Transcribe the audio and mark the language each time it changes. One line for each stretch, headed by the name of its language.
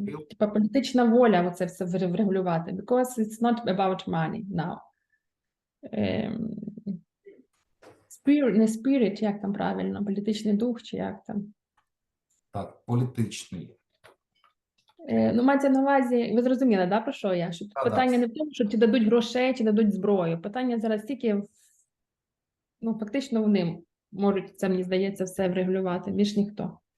Ukrainian: Типа політична воля оце все врегулювати.
English: Because it's not about money now.
Ukrainian: Spirit, не spirit, як там правильно, політичний дух, чи як там. Так, політичний. Ну, мається на увазі, ви зрозуміли, да, про що я? Що Да, питання да. не в тому, що чи дадуть грошей, чи дадуть зброю. Питання зараз тільки, ну, фактично вони можуть, це, мені здається, все врегулювати, більш ніхто.